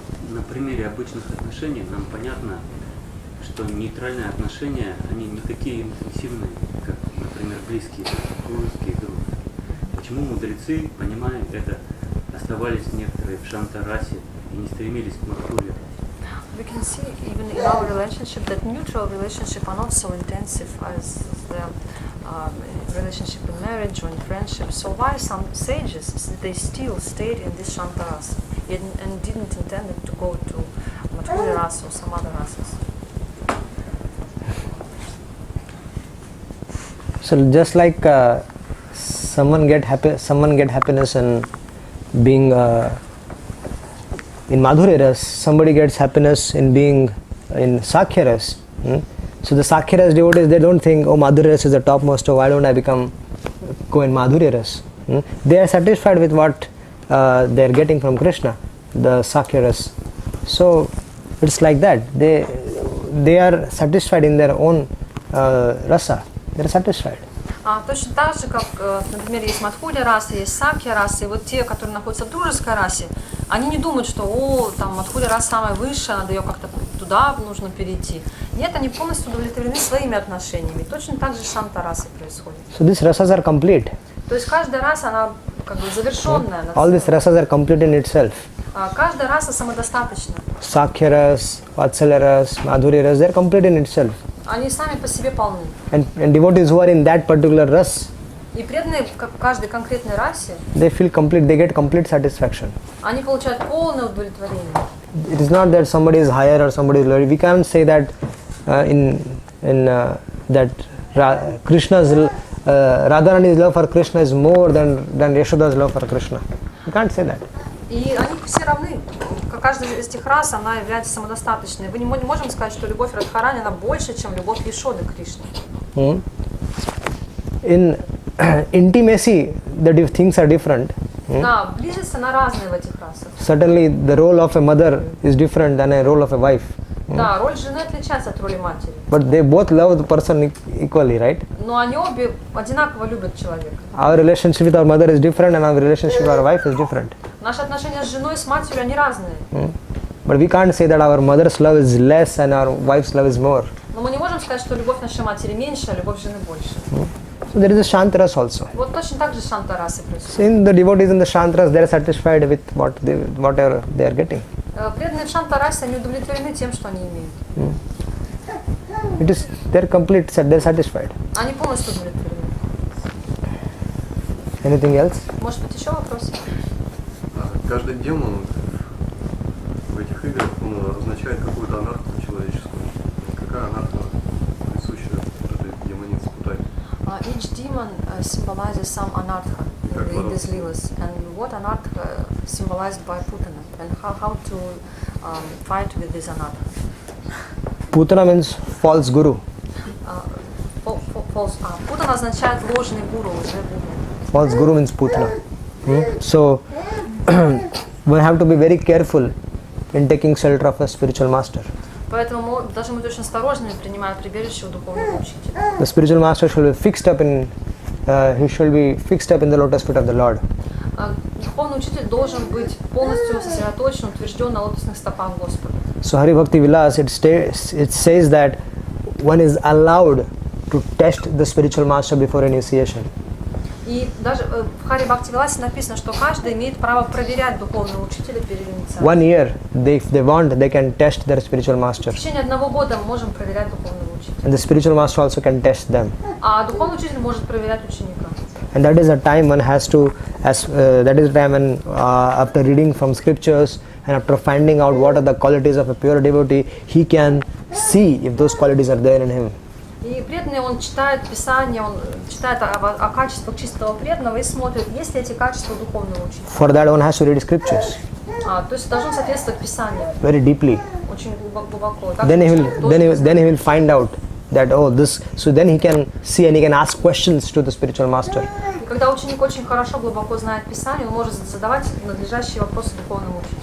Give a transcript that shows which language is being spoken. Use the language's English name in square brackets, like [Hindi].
[Russian] На примере обычных отношений нам понятно, что нейтральные отношения, они не такие интенсивные, как, например, близкие друг. Почему мудрецы, понимая это, оставались некоторые в шантарасе и не стремились к мадхурье? [English] We can see even in our relationship that neutral relationships are not so intensive as the relationship in marriage or in friendship. So why some sages, they still stayed in this Shantarasa and didn't intend to go to Madhurya rasa or some other rasas? So just like someone get happiness in being in Madhurya Ras, somebody gets happiness in being in Sakhya Ras. So the Sakhya Ras devotees, they don't think, oh, Madhurya Ras is the topmost, so why don't I go in Madhurya Ras? They are satisfied with what they are getting from Krishna, the Sakhya Ras. So it's like that. They are satisfied in their own rasa. They are satisfied. [Russian] Точно так же, как, например, есть мадхурья раса, есть сакья раса, и вот те, которые находятся в дружеской расе, они не думают, что, там, мадхурья раса самая высшая, надо ее как-то туда нужно перейти. Нет, они полностью удовлетворены своими отношениями. Точно так же шанта расы происходит. [English] So these rasas are complete. [Russian] То есть каждая раса, она как бы завершенная. [English] All these rasas are complete in itself. [Russian] Каждая раса самодостаточна. [English] Sakya ras, Vatsalya ras, Madhurya ras, they are complete in itself. [Russian] Они сами по себе полны. [English] And devotees who are in that particular ras, [Russian] И преданные в каждой конкретной расе, [English] they feel complete, they get complete satisfaction. [Russian] они получают полное удовлетворение. [English] It is not that somebody is higher or somebody is lower. We can't say that that Krishna's Radharani's love for Krishna is more than Yashoda's love for Krishna. You can't say that. [Russian] И они все равны. Каждая из этих рас, она является самодостаточной. Мы не можем сказать, что любовь Радхарани, она больше, чем любовь Яшоды к Кришне. [English] In intimacy, the things are different. [Russian] Да, близость, она разная в этих расах. [English] Certainly, the role of a mother is different than a role of a wife. [Russian] Да, роль жены отличается от роли матери. [English] But they both love the person equally, right? [Russian] Но они обе одинаково любят человека. [English] Our relationship with our mother is different, and our relationship with our wife is different. [Russian] Наши отношения с женой и с матерью, они разные. [English] But we can't say that our mother's love is less and our wife's love is more. [Russian] Но мы не можем сказать, что любовь нашей матери меньше, а любовь жены больше. [English] So there is a Shantaras also. [Russian] Вот точно так же шанта-расы происходит. [English] So in the devotees in the Shantaras, they are satisfied with whatever they are getting. [Russian] Преданные в шанта-расе, они удовлетворены тем, что они имеют. [English] It is they're complete, they're satisfied. [Russian] Они полностью удовлетворены. [English] Anything else? [Russian] Может быть, еще вопросы? Каждый демон в этих играх означает какую-то анарху человеческую. Какая анарха присуща этой демонице Путане? [English] Each demon symbolizes some anartha in these leelas. And what anartha symbolized by Putana? And how to fight with this anartha? Putana means false guru. [Russian] Putana означает ложный гуру, лжегуру. [English] False guru means Putana. So we have to be very careful in taking shelter of a spiritual master. [Russian] Поэтому мы должны быть очень осторожными, принимая прибежище у духовного учителя. [English] The spiritual master should be fixed up in the lotus feet of the Lord. [Russian] Духовный учитель должен быть полностью сосредоточен, утвержден на лотосных стопах Господа. [English] So Hari Bhakti Vilas, it says that one is allowed to test the spiritual master before initiation. [Russian] И даже в Хари Бхакти Виласе написано, что каждый имеет право проверять духовного учителя перед инициацией. [English] 1 year, if they want, they can test their spiritual master. [Russian] В течение 1 года мы можем проверять духовного учителя. [English] And the spiritual master also can test them. [Russian] А духовный учитель может проверять ученика. [English] And that is a time one has to, that is a time when after reading from scriptures and after finding out what are the qualities of a pure devotee, he can see if those qualities are there in him. [Russian] И преданный, он читает Писание, он читает о качествах чистого преданного и смотрит, есть ли эти качества у духовного учителя. [English] For that one has to read scriptures [Russian] То есть должен соответствовать Писанию. [English] very deeply. [Russian] Очень глубоко. [English] Then he will find out that so then he can see and he can ask questions to the spiritual master. [Russian] И когда ученик очень хорошо, глубоко знает Писание, он может задавать надлежащие вопросы духовному учителю.